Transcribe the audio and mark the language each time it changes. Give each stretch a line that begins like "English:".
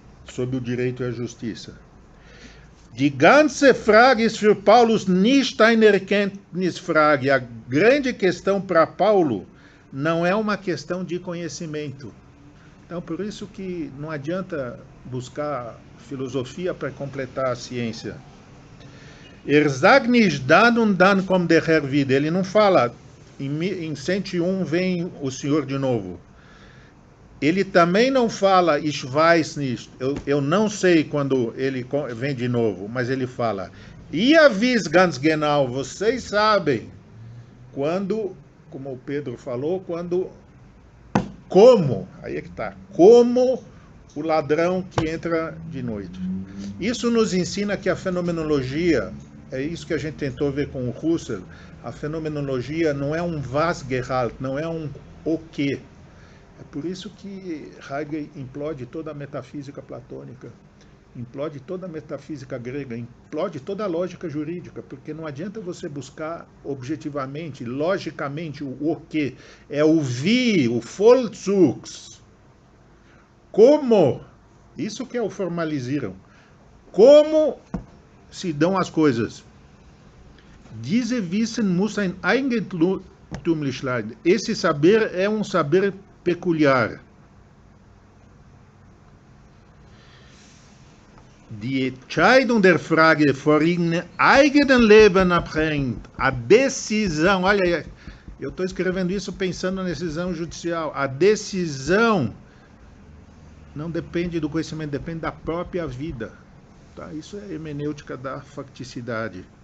Portuguese: sobre o direito e a justiça.
German: Die ganze Frage ist für Paulus nicht eine Erkenntnisfrage.
Portuguese: A grande questão para Paulo não é uma questão de conhecimento. Então, por isso que não adianta buscar filosofia para completar a ciência.
German: Sagt nicht dann und dann kommt der Herr wieder.
Portuguese: Ele não fala, em 101 vem o Senhor de novo. Ele também não fala,
German: ich weiß nicht,
Portuguese: eu não sei quando ele vem de novo, mas ele fala,
German: ihr wisst ganz genau,
Portuguese: vocês sabem, quando, como o Pedro falou, como, aí é que está, como o ladrão que entra de noite. Isso nos ensina que a fenomenologia, é isso que a gente tentou ver com o Husserl, a fenomenologia não é um was-Gehalt, não é um o que. É por isso que Heidegger implode toda a metafísica platônica, implode toda a metafísica grega, implode toda a lógica jurídica, porque não adianta você buscar objetivamente, logicamente, o que. É o wie, o Vollzugs. Como, isso que é o formaliziram, como se dão as coisas.
German: Diese Wissen muss ein eigentümlich sein.
Portuguese: Esse saber é um saber peculiar.
German: Die Entscheidung der Frage vor ihrem eigenen Leben abhängt.
Portuguese: A decisão, olha, eu estou escrevendo isso pensando na decisão judicial. A decisão não depende do conhecimento, depende da própria vida. Tá? Isso é hermenêutica da facticidade.